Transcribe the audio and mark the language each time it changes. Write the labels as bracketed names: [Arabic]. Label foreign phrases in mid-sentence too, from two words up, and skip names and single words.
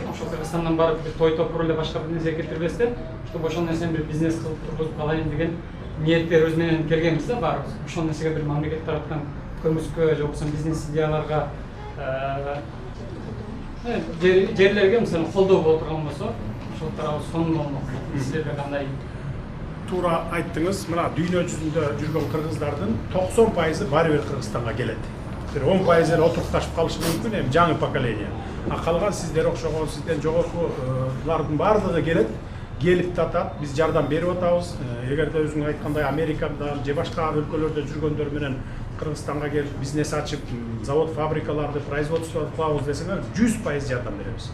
[Kyrgyz] Ошол Кыргызстандан барып бир той топур эле башка бир нерсе кетирбестен, чтобы ошол нерсени бир бизнес кылып тургузуп калайын деген ниеттерибиз менен келгенбиз да баарыбыз. Ошол нерсеге бир мамлекет тараптан көмүскө же болбосо бизнес идеяларга жерлерге мисалы колдоо болуп турган болсо, [Kazakh] артықшылықтарға соны болмақ. Сіздерде қандай? [Kyrgyz] Тура айттыңыз, мына дүйнө жүзүндө жүргөн кыргыздардын 90% баары бир Кыргызстанга келет. Бир 10% эле отурукташып калышы мүмкүн, эми жаңы поколение. Калган сиздер окшогон, сизден жогоркулардын баардыгы келет, келип татат, биз жардам берип атабыз. Эгерде өзүң айткандай Америкадан же башка өлкөлөрдө жүргөндөр менен Кыргызстанга келип бизнес ачып, завод, фабрикаларды, производство кылабыз десеңер, 100% жардам беребиз.